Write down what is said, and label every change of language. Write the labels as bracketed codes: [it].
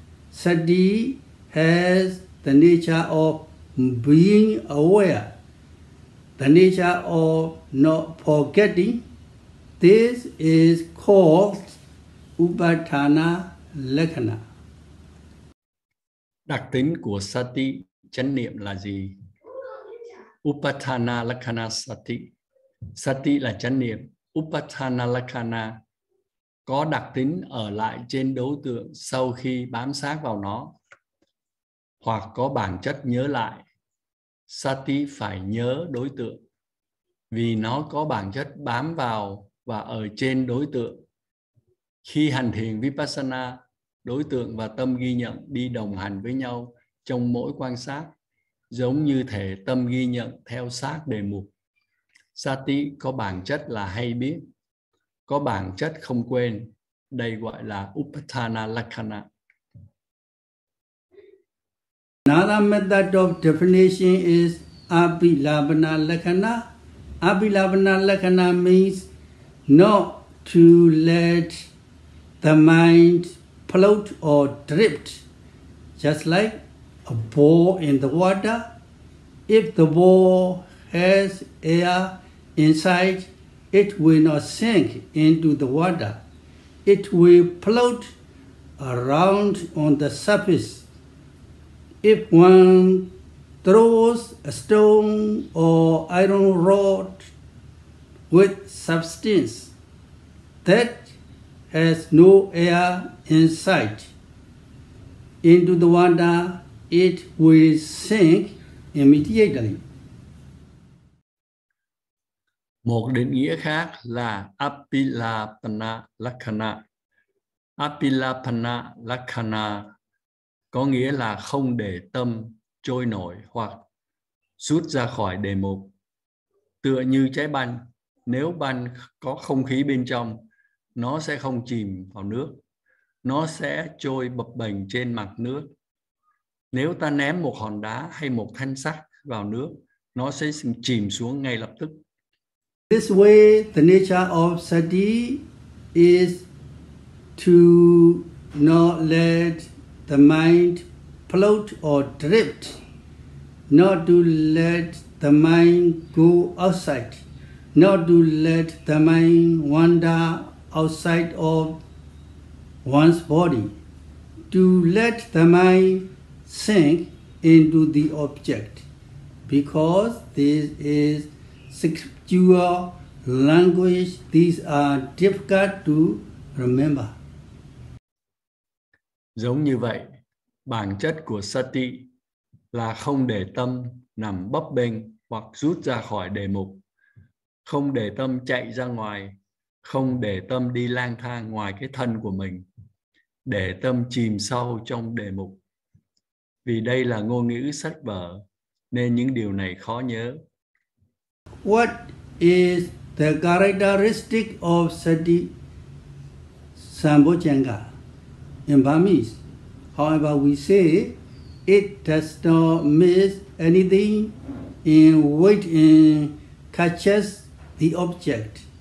[en] Sati has the nature of being aware, the nature of not forgetting. This is called Upadana Lakkhana. [vi] Đặc tính của Sati, chánh niệm là gì? Upadana Lakkhana Sati. Sati là chánh niệm. Upadana Lakkhana có đặc tính ở lại trên đối tượng sau khi bám sát vào nó, hoặc có bản chất nhớ lại. Sati phải nhớ đối tượng vì nó có bản chất bám vào và ở trên đối tượng. Khi hành thiền Vipassana, đối tượng và tâm ghi nhận đi đồng hành với nhau trong mỗi quan sát, giống như thể tâm ghi nhận theo sát đề mục. Sati có bản chất là hay biết, có bản chất không quên. Đây gọi là Upadana Lakkhana. [en] Another method of definition is Abhilavana Lakkhana. Abhilavana Lakkhana means not to let the mind float or drift, just like a ball in the water. If the ball has air inside, it will not sink into the water. It will float around on the surface. If one throws a stone or iron rod with substance that has no air inside into the water, it will sink immediately. [vi] Một định nghĩa khác là Apilapana Lakkhana. Apilapana Lakkhana có nghĩa là không để tâm trôi nổi hoặc rút ra khỏi đề mục. Tựa như trái banh, nếu banh có không khí bên trong, nó sẽ không chìm vào nước. Nó sẽ trôi bập bềnh trên mặt nước. Nếu ta ném một hòn đá hay một thanh sắt vào nước, nó sẽ chìm xuống ngay lập tức. [en] This way, the nature of Sati is to not let the mind float or drift, not to let the mind go outside, not to let the mind wander outside of one's body, to let the mind sink into the object, because this is scriptural language. These are difficult to remember. [vi] Giống như vậy, bản chất của Sati là không để tâm nằm bấp bênh hoặc rút ra khỏi đề mục, không để tâm chạy ra ngoài, không để tâm đi lang thang ngoài cái thân của mình, để tâm chìm sâu trong đề mục. Vì đây là ngôn ngữ sách vở, nên những điều này khó nhớ. [en] What is the characteristic of Sati Sambojjhanga in Burmese? However, we say it does not miss anything in wait and catches the object.